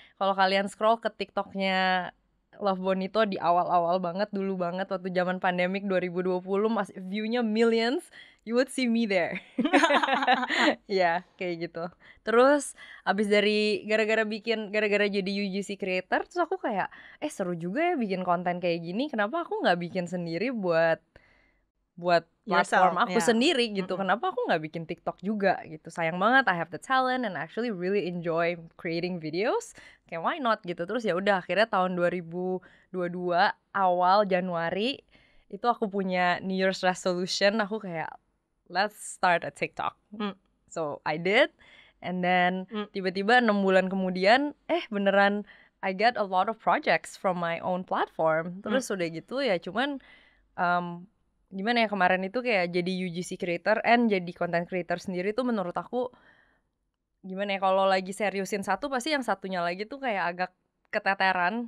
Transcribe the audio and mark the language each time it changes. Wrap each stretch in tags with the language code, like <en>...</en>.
<id>Kalau kalian scroll ke TikToknya Love Bonito di awal-awal banget, dulu banget waktu zaman pandemic 2020 masih view-nya millions,</id> <en>you would see me there.</en> <id>Ya, kayak gitu. Terus abis dari gara-gara jadi UGC creator, terus aku kayak seru juga ya bikin konten kayak gini. Kenapa aku nggak bikin sendiri buat platform aku yeah. sendiri gitu. Kenapa aku nggak bikin TikTok juga gitu? Sayang banget,</id> <en>I have the talent and actually really enjoy creating videos.</en> <id>Kayak</id> <en>why not</en> <id>gitu. Terus ya udah akhirnya tahun 2022 awal Januari itu aku punya New Year's resolution, aku kayak</id> <en>let's start a TikTok. So I did, and then</en> <id>tiba-tiba 6 bulan kemudian beneran</id> <en>I get a lot of projects from my own platform.</en> <id>Terus udah gitu ya cuman gimana ya, kemarin itu kayak jadi UGC creator and jadi content creator sendiri tuh menurut aku gimana ya, kalau lagi seriusin satu pasti yang satunya lagi tuh kayak agak keteteran.</id>